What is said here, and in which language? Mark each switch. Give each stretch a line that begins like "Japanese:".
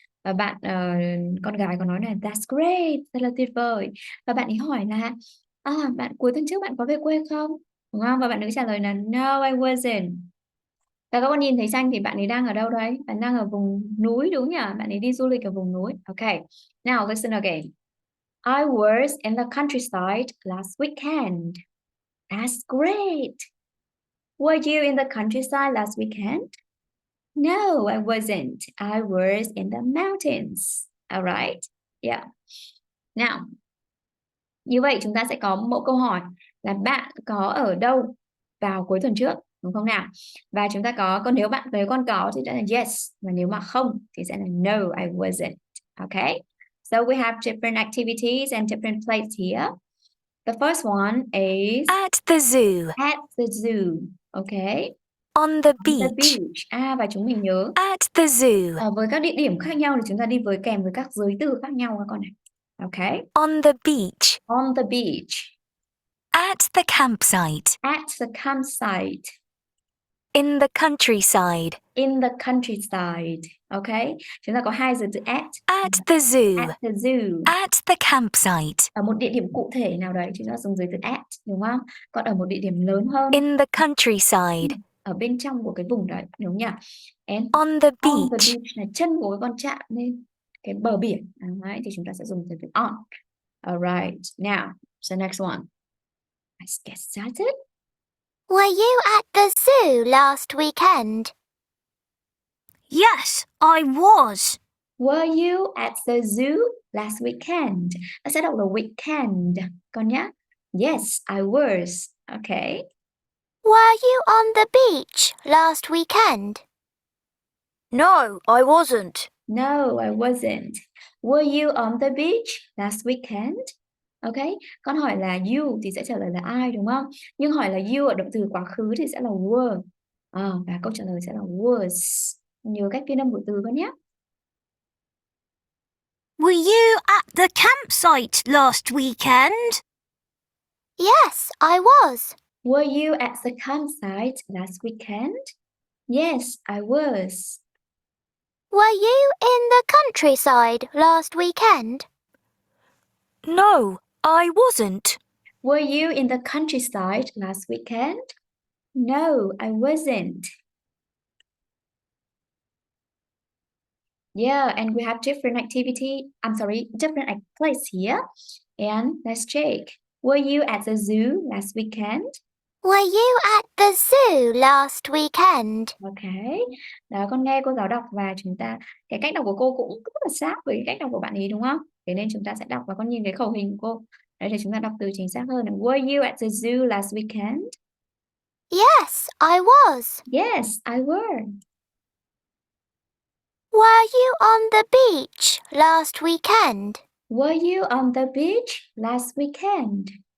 Vietnamese: Và bạn con gái có nói là
English: that's great,
Vietnamese: rất là tuyệt vời. Và bạn ấy hỏi là bạn cuối tuần trước bạn có về quê không? Đúng không? Và bạn nữ trả lời là
English: no, I wasn't.
Vietnamese: Và các con nhìn thấy tranh thì bạn ấy đang ở đâu đấy? Bạn đang ở vùng núi đúng nhỉ? Bạn ấy đi du lịch ở vùng núi.
English: Okay. Now listen again. I was in the countryside last weekend. That's great. Were you in the countryside last weekend? No, I wasn't. I was in the mountains. All right. Yeah.
Vietnamese: Now, như vậy chúng ta sẽ có mẫu câu hỏi là bạn có ở đâu vào cuối tuần trước, đúng không nào? Và chúng ta còn nếu con có thì sẽ là yes, và nếu mà không thì sẽ là
English: no, I wasn't. Okay? So we have different activities and different places here. The first one is At the zoo. at the zoo. Okay? On the The beach.
Vietnamese: beach. Và chúng mình nhớ
English: At the zoo.
Vietnamese: với các địa điểm khác nhau thì chúng ta đi kèm với các giới từ khác nhau các con này.
English: Okay? On the beach. On the beach. At the campsite. At the campsite. In the countryside. In the countryside. Okay?
Vietnamese: Chúng ta có hai giới từ at.
English: At the zoo. At the zoo. At the campsite.
Vietnamese: Ở một địa điểm cụ thể nào đấy chúng ta dùng giới từ at, đúng không? Còn ở một địa điểm lớn hơn.
English: In the countryside.
Vietnamese: Ở bên trong của cái vùng đấy, đúng nhỉ?
English: And On the on the beach.
Vietnamese: beach là chân của cái con chạm lên cái bờ biển. Đấy, thì chúng ta sẽ dùng giới từ on.
English: Alright. Now, so next one. Let's get started. Were you at the zoo last weekend? Yes, I was. Were you at the zoo last weekend?
Vietnamese: Nó sẽ đọc là weekend. Con nhá.
English: Yes, I was. Okay. Were you on the beach last weekend? No, I wasn't. No, I wasn't. Were you on the beach last weekend? Okay.
Vietnamese: Con hỏi là you thì sẽ trả lời là ai đúng không? Nhưng hỏi là you ở động từ quá khứ thì sẽ là were. Và câu trả lời sẽ là was. Nhớ cách phiên âm của từ con nhé.
English: Were you at the campsite last weekend? Yes, I was. Were you at the campsite last weekend? Yes, I was. Were you in the countryside last weekend? No, I wasn't. Were you in the countryside last weekend? No, I wasn't. Yeah, and we have different different place here. And let's check. Were you at the zoo last weekend? Were you at the zoo last weekend? Okay.
Vietnamese: Đó, con nghe cô giáo đọc và cái cách đọc của cô cũng rất là sát với cái cách đọc của bạn ấy đúng không? Thế nên chúng ta sẽ đọc và con nhìn cái khẩu hình của cô. Đấy thì chúng ta đọc từ chính xác hơn.
English: Were you at the zoo last weekend? Yes, I was. Yes, I were. Were you on the beach last weekend? Were you on the beach last weekend?